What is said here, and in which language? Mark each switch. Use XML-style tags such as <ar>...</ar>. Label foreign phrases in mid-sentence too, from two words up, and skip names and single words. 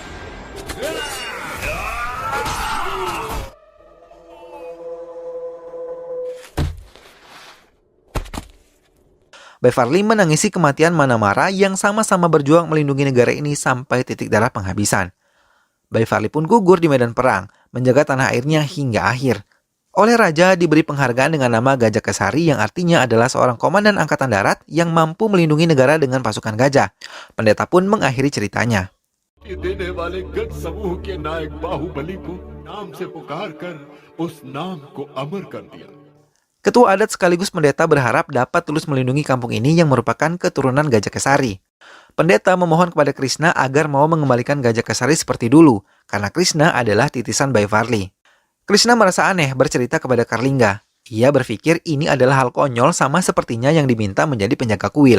<id>Bai Varli menangisi kematian Manamara yang sama-sama berjuang melindungi negara ini sampai titik darah penghabisan. Bai Varli pun gugur di medan perang, menjaga tanah airnya hingga akhir. Oleh raja diberi penghargaan dengan nama Gajah Kesari yang artinya adalah seorang komandan angkatan darat yang mampu melindungi negara dengan pasukan gajah. Pendeta pun mengakhiri ceritanya.</id> <hi>देने वाले गढ़ समूह के नायक बाहुबली को नाम से पुकारकर उस नाम को अमर कर दिया।</hi> <id>Ketua adat sekaligus pendeta berharap dapat tulus melindungi kampung ini yang merupakan keturunan Gajah Kesari. Pendeta memohon kepada Krishna agar mau mengembalikan Gajah Kesari seperti dulu, karena Krishna adalah titisan Bayi Varli. Krishna merasa aneh bercerita kepada Karlingga. Ia berpikir ini adalah hal konyol sama sepertinya yang diminta menjadi penjaga kuil.</id>